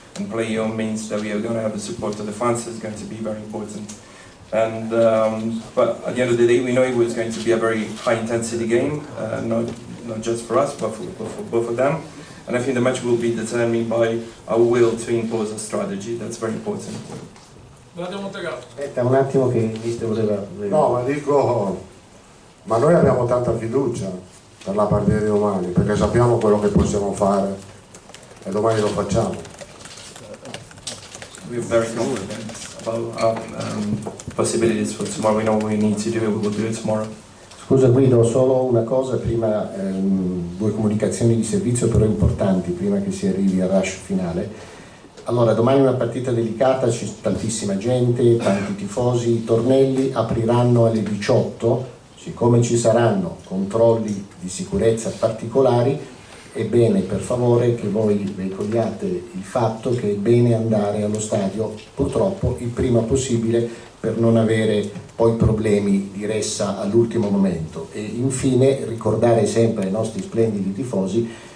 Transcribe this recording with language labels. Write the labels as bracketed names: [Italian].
[English] And play home means that we are going to have the support of the fans. It's going to be very important. And but at the end of the day, we know it was going to be a very high intensity game, not just for us, but for both of them. And I think the match will be determined by our will to impose a strategy. That's very important. [Italian] Aspetta un attimo che il mister voleva... No, ma dico, ma noi abbiamo tanta fiducia per la partita di domani, perché sappiamo quello che possiamo fare e domani lo facciamo. [English] We're very confident about our possibilities for tomorrow. We know what we need to do, we will do it tomorrow. [Italian] Scusa Guido, solo una cosa prima, due comunicazioni di servizio però importanti prima che si arrivi al rush finale. Allora, domani è una partita delicata, c'è tantissima gente, tanti tifosi, i tornelli apriranno alle 18, siccome ci saranno controlli di sicurezza particolari, è bene per favore che voi veicoliate il fatto che è bene andare allo stadio purtroppo il prima possibile per non avere poi problemi di ressa all'ultimo momento, e infine ricordare sempre ai nostri splendidi tifosi